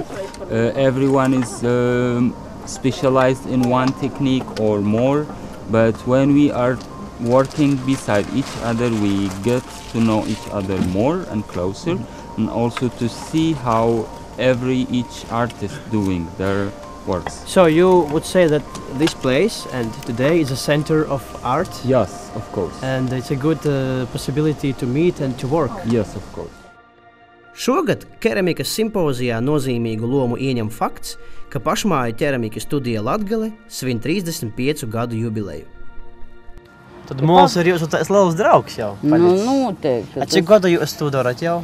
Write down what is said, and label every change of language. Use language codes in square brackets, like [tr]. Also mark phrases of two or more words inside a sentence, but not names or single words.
[en] Everyone is specialized in one technique or more, but when we are working beside each other, we get to know each other more and closer, and also to see how each artist doing their works. So you would say that this place and today is a center of art? Yes, of course. And it's a good possibility to meet and to work? Yes, of course. [lv] Šogad keramikas simpozijā nozīmīgu lomu ieņem fakts, ka pašmāju keramikas studija Latgale svin 35 gadu jubileju. Tad Mols ir jūsu tāds liels draugs jau? Noteikti. Cik gadu jūs to darat jau?